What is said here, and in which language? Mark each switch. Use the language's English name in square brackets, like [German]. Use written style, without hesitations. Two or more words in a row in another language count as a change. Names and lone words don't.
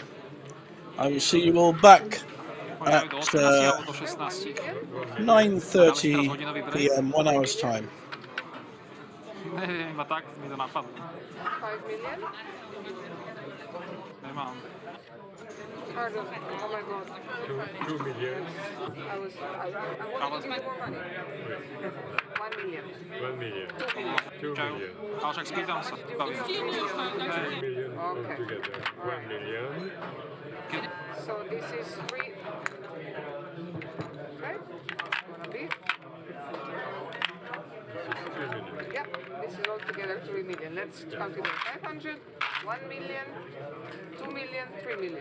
[English] I will see you all back at 9:30 p.m. 1 hour's time. [Czech] Nevím, a tak mi to napadlo. [English] 5 million? [Czech] Nemám. Pardon. [English] Oh my god. 2 million. I want to make more money. 1 million. 1 million. 2 million. [Slovak] Ale však spýtam sa. [English] 2 million altogether. 1 million. So this is 3. Right? Wanna be? Yep, this is altogether 3 million. Let's consider 500, 1 million, 2 million, 3 million.